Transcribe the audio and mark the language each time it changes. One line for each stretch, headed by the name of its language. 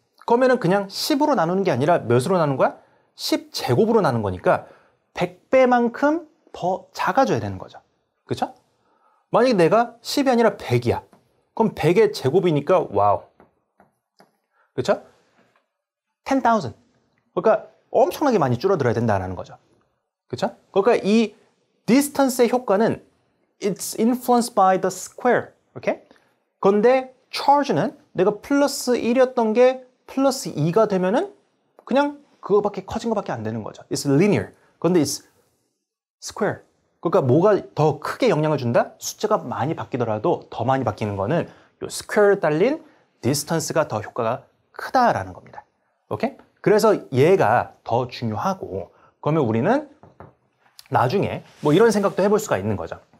Korean: 그러면은 그냥 10으로 나누는 게 아니라 몇으로 나누는 거야? 10제곱으로 나누는 거니까 100배만큼 더 작아져야 되는 거죠. 그쵸? 만약에 내가 10이 아니라 100이야. 그럼 100의 제곱이니까 와우. 그쵸? 10,000. 그러니까 엄청나게 많이 줄어들어야 된다는 거죠. 그쵸? 그러니까 이 distance의 효과는
English: it's influenced by the square.
Korean: 오케이? 그런데 charge는 내가 플러스 1이었던 게 플러스 2가 되면은 그냥 그거밖에 커진 거밖에 안 되는 거죠.
English: It's linear.
Korean: 그런데
English: it's square.
Korean: 그러니까 뭐가 더 크게 영향을 준다? 숫자가 많이 바뀌더라도 더 많이 바뀌는 거는 요 square에 딸린 distance가 더 효과가 크다라는 겁니다. 오케이? 그래서 얘가 더 중요하고, 그러면 우리는 나중에 뭐 이런 생각도 해볼 수가 있는 거죠.